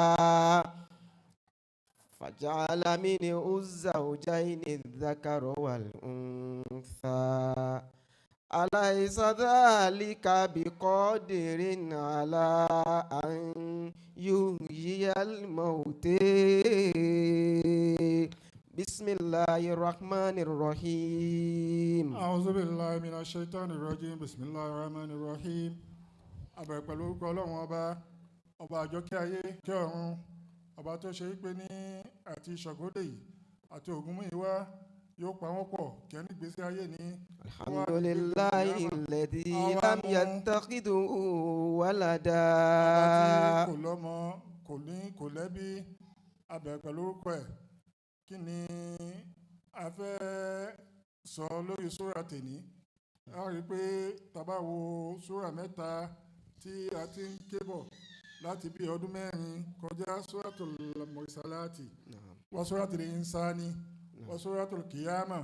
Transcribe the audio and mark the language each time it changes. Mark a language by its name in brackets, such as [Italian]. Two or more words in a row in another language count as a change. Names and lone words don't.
[Arabic] فجعل منه الزوجين الذكر والأنثى أليس ذلك بقادر على أن يحيي الموتى بسم الله الرحمن الرحيم أعوذ بالله من الشيطان الرجيم بسم الله الرحمن الرحيم أبقى [Yoruba] ọlọ́run ọba àjọkẹ́ ayé kẹ́ ọ̀run ọba tó ṣe pé ní àti ṣàgódé yìí àti Ògúnmúyìwá yóò pa wọ́n pọ̀ kí ẹni gbèsè ayé ní. [Arabic] الحمد لله الذي لم يتخذ ولدا. [Yoruba] ọba tí kò lọ́mọ kò lẹ́bí abẹ̀ pẹ̀lú orúkọ ẹ̀. Kí ni a fẹ́ sọ lórí súrà tèní? A rí i pé tàbá wo súrà mẹ́ta tí a ti ń ké bọ̀ láti bí ọdún mẹ́rin kọjá súratul Mursalati wa súratul Insani wa súratul Qiyaamah.